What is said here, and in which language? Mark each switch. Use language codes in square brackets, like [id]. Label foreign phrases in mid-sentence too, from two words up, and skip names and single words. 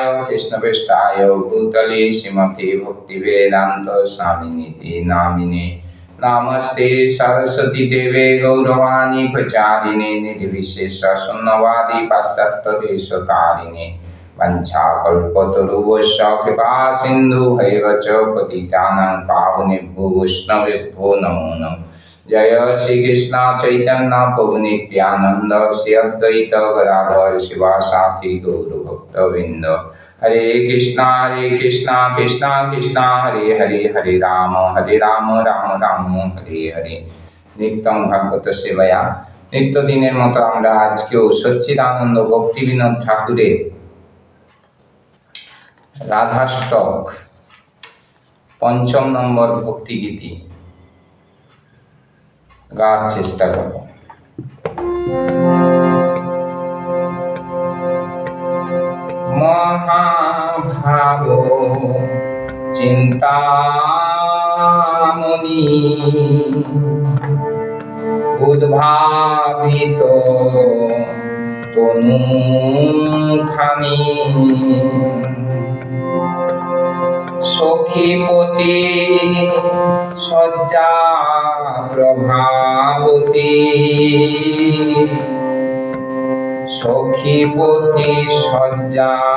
[sa] कृष्णपृष्ठाय भूतले श्रीमते भक्तिवेदान्त स्वामिनिति नामिने नमस्ते सरस्वती देवे गौरवाणी प्रचारिणे निर्विशेष शून्यवादी पाश्चात्यदेशकारिणे वंशाकल्पतरुभ्यश्च कृपा सिन्धुभैव च पतितानां पावनेभ्यो वैष्णवेभ्यो नमो नमः। जय श्री कृष्ण चैतन्य प्रभु नित्यानंद श्री अद्वैत गदाधर शिवासादि गौर भक्तवृंद। हरे कृष्णा कृष्णा कृष्णा हरे हरे हरे राम राम राम हरे हरे। नित्यं भागवत सेवाया [bn] নিত্য দিনের মতো আমরা আজকেও সচ্চিদানন্দ ভক্তি বিনোদ ঠাকুরের রাধাষ্টক পঞ্চম নম্বর ভক্তি গীতি গাওয়ার চেষ্টা করব। মহাভাব চিন্তামণি উদ্ভাবিত তনুখানি সখীপতি সজ্জা প্রভাবতী সখীপতি সজ্জা